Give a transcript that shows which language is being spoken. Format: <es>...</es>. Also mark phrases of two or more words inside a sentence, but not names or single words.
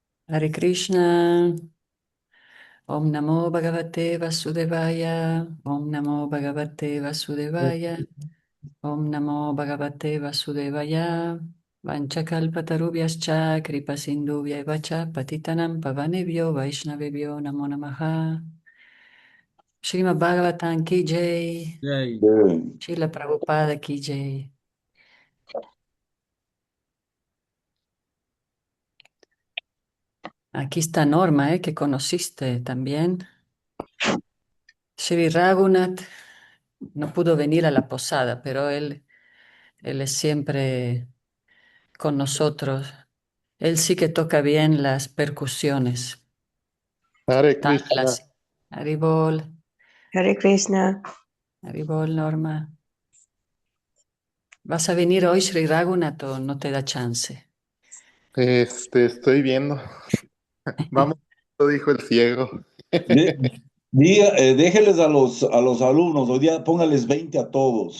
<sa>हरे कृष्ण ओं नमो भगवते वासुदेवाय ओं नमो भगवते वासुदेवाय ओं नमो भगवते वासुदेवाय वाञ्छाकल्पतरुभ्यश्च कृपासिन्धुभ्य च पतितानां पावनेभ्यो वैष्णवेभ्यो नमो नमः.</sa> <hi>श्रीमद्भागवतम् की जय, Yay.</hi> <es>Bien.</es> <hi>श्रील प्रभुपाद की जय.</hi> <es>Aquí está Norma, que conociste también. Sri Raghunath no pudo venir a la posada, pero él es siempre con nosotros. Él sí que toca bien las percusiones. Hare Krishna. Tablas. Haribol, Hare Krishna. Haribol, Norma. ¿Vas a venir hoy, Sri Raghunath, o no te da chance? Estoy viendo. Vamos, lo dijo el ciego. De- Déjeles a los alumnos, hoy día póngales 20 a todos.</es>